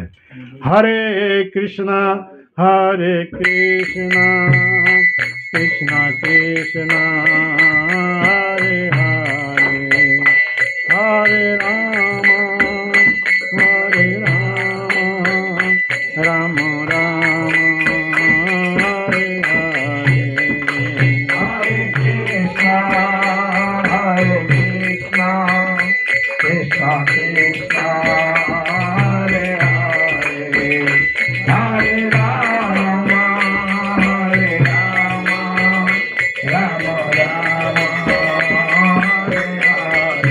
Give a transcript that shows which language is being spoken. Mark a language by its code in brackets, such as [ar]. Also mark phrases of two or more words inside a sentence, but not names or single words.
[sa] ହରେ କୃଷ୍ଣ ହରେ କୃଷ୍ଣ କୃଷ୍ଣ କୃଷ୍ଣ ହରେ ହରେ ହରେ ରାମ ରାମ ରାମ ହରେ ହରେ। Hare Krishna, Hare Krishna, Krishna Krishna, Hare Hare, Hare Rama, Hare Rama, Rama Rama, Hare Hare.